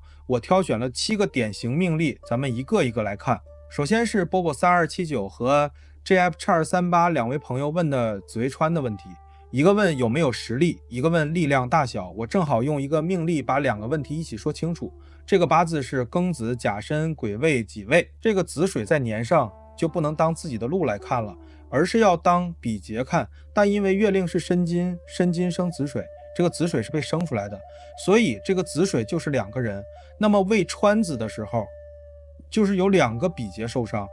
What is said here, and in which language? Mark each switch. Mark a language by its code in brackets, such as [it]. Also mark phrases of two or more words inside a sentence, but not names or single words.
[zh] 我挑選了7個典型命例，咱們一個一個來看。首先是波波3279和 JF7238 2位朋友問的紫微穿的問題，一個問有沒有實力，一個問力量大小。我正好用一個命例把2個問題一起說清楚。這個八字是庚子、甲申、癸未、己未，這個子水在年上就不能當自己的路來看了，而是要当比劫看。但因为月令是申金，申金生子水，这个子水是被生出来的，所以这个子水就是2个人。那么未穿子的时候，就是有2个比劫受傷。